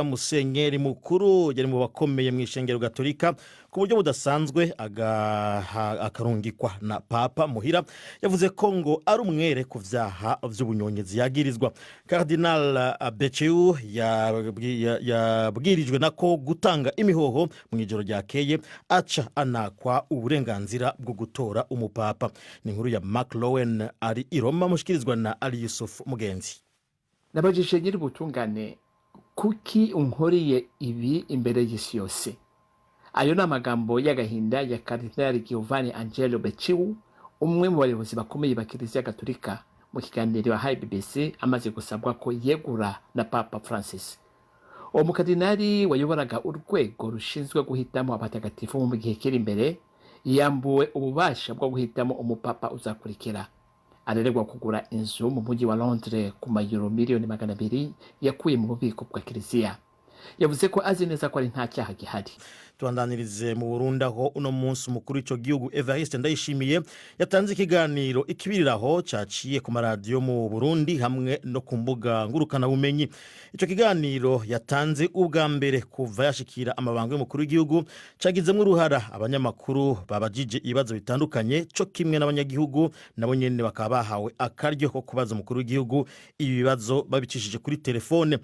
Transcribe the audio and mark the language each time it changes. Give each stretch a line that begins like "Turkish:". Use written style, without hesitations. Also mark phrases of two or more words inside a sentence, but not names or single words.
Rundi: Musenyeri mukuru yari mu bakomeye mu ishengero Gatolika ku buryo budasanzwe akarungikwa na papa muhira, yavuze ko ngo ari umwere ku vyaha vy'ubunyonyezi yagirizwa. Cardinal Becciu yabwirijwe nako gutanga imihoho mu ijoro ryakeye, aca anakwa uburenganzira bwo gutora umupapa. Ni nkuru ya Mark Lowen ari i Roma mushikirizwa na Ali Yusuf Mugenzi.
Kinyarwanda: Nabajije nyiri ubutungane, kuki unkoriye ibi imbere y'isi yose? Ayo ni amagambo y'agahinda ya Cardinal Giovanni Angelo Becciu, umwe mu bayobozi bakomeye ba Kiliziya Gatolika, mu kiganiro yahaye BBC amaze gusabwa ko yegura na Papa Francis. Uwo mukardinali wayoboraga urwego rushinzwe guhitamo abatagatifu mu gihe kiri imbere, yambuwe ububasha bwo guhitamo umupapa uzakurikira. Arererwa kugura inzu mu mujyi wa Londres ku mayero miliyoni 200 yakuye mu bubiko bwa Kiliziya. Yavuze ko azi neza ko ari nta cyaha gihari.
Rundi: Tubandanirize mu Burundi aho uno munsi umukuru w'ico gihugu Evariste Ndayishimiye yatanze ikiganiro ikibiriraho caciye ku maradiyo mu Burundi hamwe no ku mbuga ngurukana bumenyi. Ico kiganiro yatanze ubwa mbere kuva yashikira amabanga y'umukuru w'igihugu, cagizemwe uruhara abanyamakuru babajije ibibazo bitandukanye, co kimwe n'abanyagihugu nabo nyene bakaba bahawe akaryo ko kubaza umukuru w'igihugu ibibazo babicishije kuri telefone.